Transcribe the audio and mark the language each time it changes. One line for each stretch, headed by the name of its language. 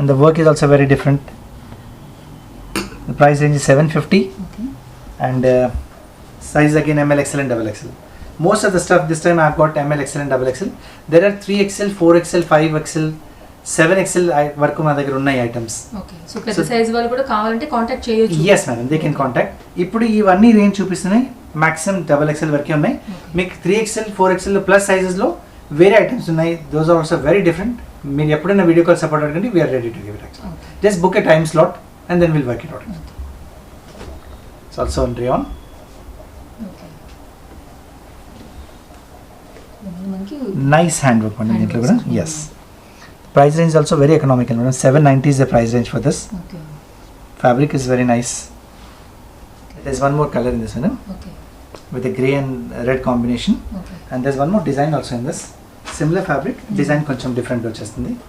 English: And the work is also very different. The price range is 750 okay and size again ML, XL and XXL. Most of the stuff this time I've got ML, XL and XXL. There are 3XL, 4XL, 5XL, 7XL
Telugu: వరకు మా దగ్గర ఉన్నాయి items. Okay so పెద్ద size వాళ్ళు కూడా కావాలంటే contact చేయొచ్చు.
English: Yes madam, they can contact.
Telugu: ఇప్పుడు ఇవన్నీ రేంజ్ చూపిస్తున్నాయి, మాక్సిమం XXL వరకే ఉన్నాయి. మీకు 3XL, 4XL ప్లస్ సైజెస్లో వేరే ఐటమ్స్ ఉన్నాయి.
English: Those are also very different.
Telugu: మీరు ఎప్పుడైనా వీడియో కాల్ సపోర్ట్ అడగండి,
English: We're ready to give it. Okay just book a time slot and then will work it out. It's also in rayon.
Telugu: Okay మనకి nice hand work అండి దీంట్లో కూడా.
English: Handworks. Yes, price range also very economical madam. 790 is the price range for this. Okay Fabric is very nice. There's one more color in this one, okay with a grey and red combination. Okay And there's one more design also in this. Similar fabric, design
Telugu: కొంచెం
English: different
Telugu: వచ్చేస్తుంది